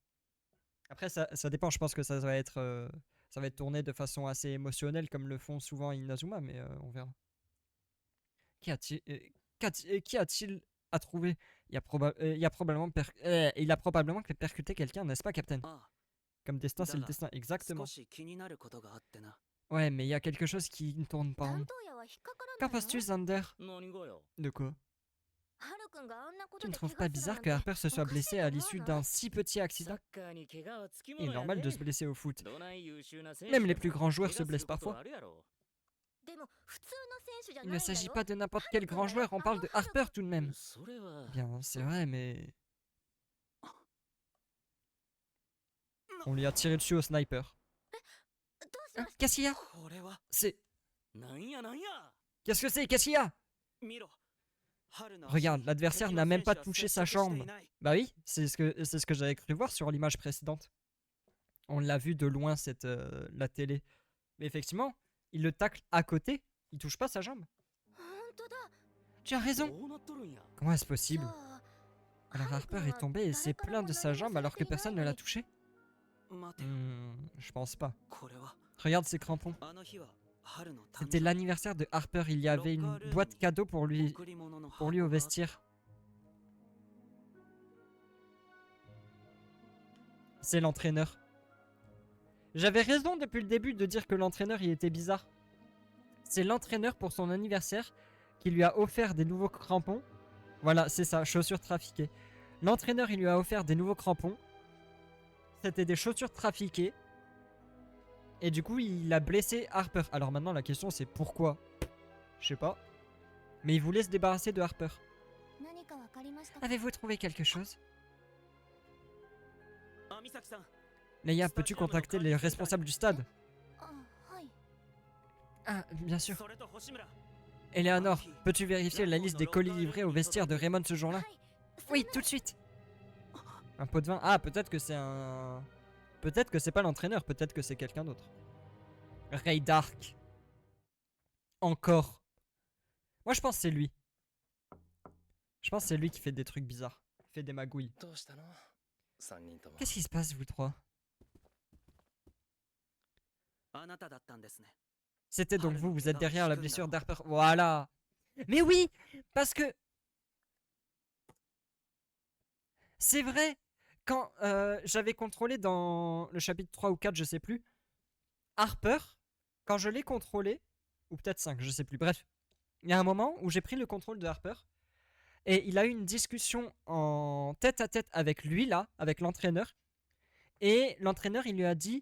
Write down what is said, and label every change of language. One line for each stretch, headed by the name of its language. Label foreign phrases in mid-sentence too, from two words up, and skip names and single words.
French: Après, ça dépend, je pense que ça va être tourné de façon assez émotionnelle, comme le font souvent Inazuma, mais on verra. Qui a-t-il à trouver? Il a probablement percuté quelqu'un, n'est-ce pas, Captain?
Japanese: ああ
French: Comme destin, c'est le Dala. destin,
Japanese: 少
French: exactement.
Japanese: し気になることがあってな
French: Ouais, mais il y a quelque chose qui ne tourne pas rond. Qu'en penses-tu, Xander?
Japanese: 何がよ
French: De quoi? Tu ne trouves pas bizarre que Harper se soit blessé à l'issue d'un si petit
Japanese: サ
French: accident?
Japanese: ッカーに怪我はつき
French: Il
Japanese: も
French: est
Japanese: のや
French: normal de
Japanese: で
French: se blesser au foot.
Japanese: どない優秀な選手
French: Même
Japanese: で
French: les
Japanese: も
French: plus grands joueurs
Japanese: 怪
French: se
Japanese: 我す
French: blessent
Japanese: ること
French: parfois.
Japanese: はあるやろ
French: Il ne s'agit pas de n'importe quel grand joueur, on parle de Harper tout de même.
Japanese: それは
French: Bien, c'est vrai, mais... On lui a tiré dessus au sniper. Hein, qu'est-ce qu'il y a?
Japanese: これは
French: C'est...
Japanese: なんやなんや
French: Qu'est-ce que c'est? Qu'est-ce qu'il y a?
Japanese: 見ろ
French: Regarde, l'adversaire n'a même pas touché sa jambe. Bah oui, c'est ce que j'avais cru voir sur l'image précédente. On l'a vu de loin, la télé. Mais effectivement, il le tacle à côté, il touche pas sa jambe. Tu as raison.
Japanese: どうなっとるんや
French: Comment est-ce possible? Alors Harper est tombé et s'est plaint de sa jambe alors que personne ne l'a touché?
Japanese: 待てよ
French: Je pense pas.
Japanese: これは
French: Regarde ses crampons.
Japanese: あの日は春の誕
French: C'était
Japanese: 生日
French: l'anniversaire de Harper, il y avait une boîte cadeau pour lui
Japanese: 贈り物の
French: au
Japanese: 箱が
French: vestiaire. C'est l'entraîneur. J'avais raison depuis le début de dire que l'entraîneur il était bizarre. C'est l'entraîneur pour son anniversaire qui lui a offert des nouveaux crampons. Voilà, c'est ça, chaussures trafiquées. L'entraîneur il lui a offert des nouveaux crampons. C'était des chaussures trafiquées. Et du coup il a blessé Harper. Alors maintenant la question c'est pourquoi? Je sais pas. Mais il voulait se débarrasser de Harper. Avez-vous trouvé quelque chose?
Japanese: あ、美咲さん
French: Leia, peux-tu contacter les responsables du stade?
Japanese: あ、はい。
French: Ah, bien sûr.
Japanese: それと星村
French: Eleanor, peux-tu vérifier la liste des colis livrés au vestiaire de Raymond ce jour-là?
Japanese: はい。そ
French: Oui,
Japanese: んな
French: tout de suite. Un pot de vin. Ah, peut-être que c'est un... Peut-être que c'est pas l'entraîneur, peut-être que c'est quelqu'un d'autre. Ray Dark. Encore. Moi, je pense que c'est lui. Je pense que c'est lui qui fait des trucs bizarres. Il fait des magouilles.
Japanese: どうしたの ?3 人とも。
French: Qu'est-ce qui se passe, vous trois?
Japanese: あなただったんですね
French: C'était donc vous, vous êtes derrière la blessure d'Harper. Voilà. Mais oui, parce que... C'est vrai, quand j'avais contrôlé dans le chapitre 3 ou 4, je sais plus, Harper, quand je l'ai contrôlé, ou peut-être 5, je sais plus, bref, il y a un moment où j'ai pris le contrôle de Harper, et il a eu une discussion en tête à tête avec lui, là, avec l'entraîneur, et l'entraîneur, il lui a dit...